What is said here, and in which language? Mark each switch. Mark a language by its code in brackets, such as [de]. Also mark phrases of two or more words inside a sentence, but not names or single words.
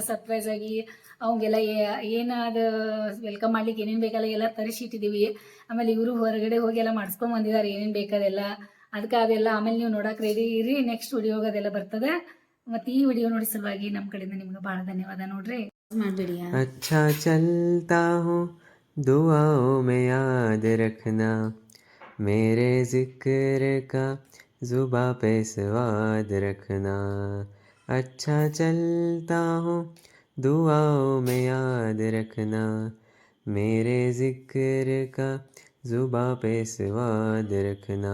[kn] ಸರ್ಪ್ರೈಸ್ ಆಗಿ ಅವಂಗೆಲ್ಲ ಏನಾದ ವೆಲ್ಕಮ್ ಮಾಡ್ಲಿಕ್ಕೆ ಏನೇನ್ ಬೇಕಲ್ಲ ಎಲ್ಲ ತರಿಸಿಟ್ಟಿದೀವಿ. ಆಮೇಲೆ ಇವರು ಹೊರಗಡೆ ಹೋಗಿ ಎಲ್ಲ ಮಾಡಿಸ್ಕೊಂಡ್ ಬಂದಿದ್ದಾರೆ ಏನೇನ್ ಬೇಕಾದೆಲ್ಲ. ಅದಕ್ಕೆ ಅದೆಲ್ಲ ಆಮೇಲೆ ನೀವು ನೋಡಕ್ ರೆಡಿ ಇರಿ. [en] next video [kn] ಅದೆಲ್ಲ ಬರ್ತದೆ. ಮತ್ತೆ ಈ ವಿಡಿಯೋ ನೋಡಿ ಸಲುವಾಗಿ ನಮ್ಮ ಕಡೆಯಿಂದ ನಿಮ್ಗೆ ಬಹಳ ಧನ್ಯವಾದ. ನೋಡ್ರಿ ಮಾಡಬೇಡಿ. [hi] अच्छा चलता हूँ दुआओं में याद रखना, मेरे जिक्र का जुबा पे स्वाद रखना. अच्छा चलता हूँ दुआओं में याद रखना, मेरे जिक्र का जुबा पे स्वाद रखना.